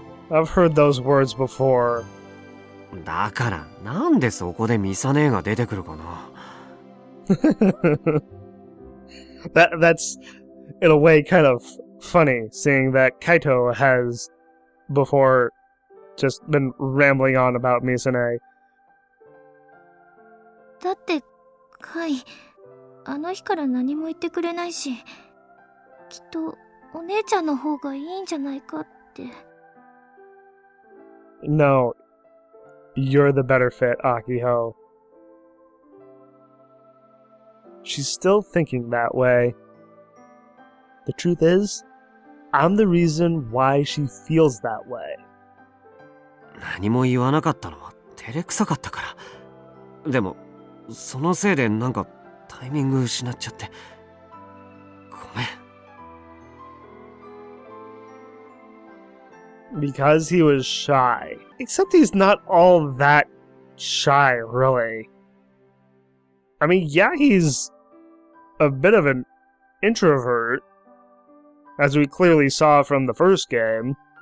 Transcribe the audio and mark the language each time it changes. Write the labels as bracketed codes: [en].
[en] I've heard those words before. [ja] だからなんでそこでミサ姉が出てくるかな。 [en] That's in a way kind of funny, seeing that Kaito has before just been rambling on about Misane. [ja] だってカイ、あの日から何も言ってくれないし、きっとお姉ちゃんの方がいいんじゃないかって。 [en] No, you're the better fit, Akiho. She's still thinking that way. The truth is, I'm the reason why she feels that way. [ja] 何も言わなかったのは照れくさかったから。でもそのせいでなんかタイミング失っちゃってごめん。 [en] Because he was shy. Except he's not all that shy, really. I mean, yeah, he's a bit of an introvert, as we clearly saw from the first game.